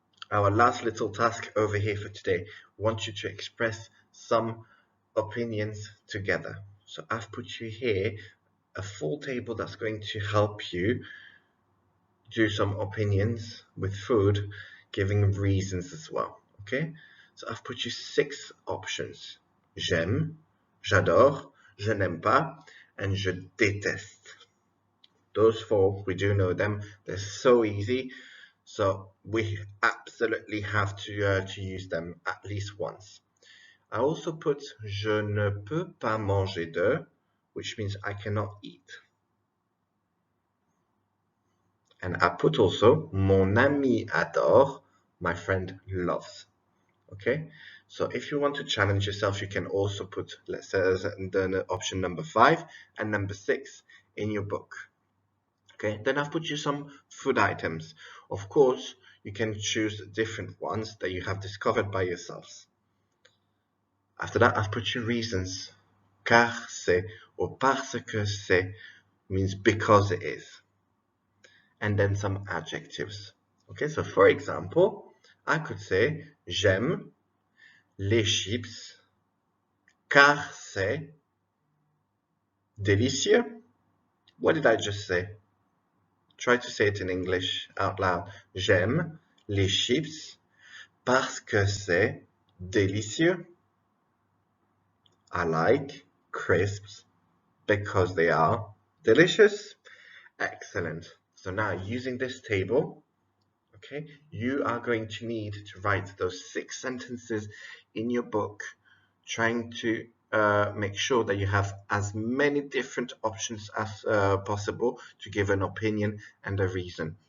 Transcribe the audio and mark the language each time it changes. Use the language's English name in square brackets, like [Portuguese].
[English] Our last little task over here for today. I want you to express some opinions together. So I've put you here a full table that's going to help you do some opinions with food, giving reasons as well. Okay, so I've put you 6 options: [French] j'aime, j'adore, je n'aime pas, [English] and [French] je déteste. [English] Those 4, we do know them. They're so easy, so we absolutely have to use them at least once. I also put [French] je ne peux pas manger de, [English] which means I cannot eat. And I put also [French] mon ami adore, [English] my friend loves. Okay, so if you want to challenge yourself, you can also put, let's say, the option number 5 and number 6 in your book. Okay, then I've put you some food items. Of course, you can choose different ones that you have discovered by yourselves. After that, I've put you reasons. [French] Car c'est [English] or [French] parce que c'est [English] means because it is. And then some adjectives. Okay, so for example, I could say [French] j'aime les chips car c'est délicieux. [English] What did I just say? Try to say it in English out loud. [French] J'aime les chips parce que c'est délicieux. [English] I like crisps because they are delicious. Excellent. So now using this table, okay, you are going to need to write those 6 sentences in your book, trying to make sure that you have as many different options as possible to give an opinion and a reason.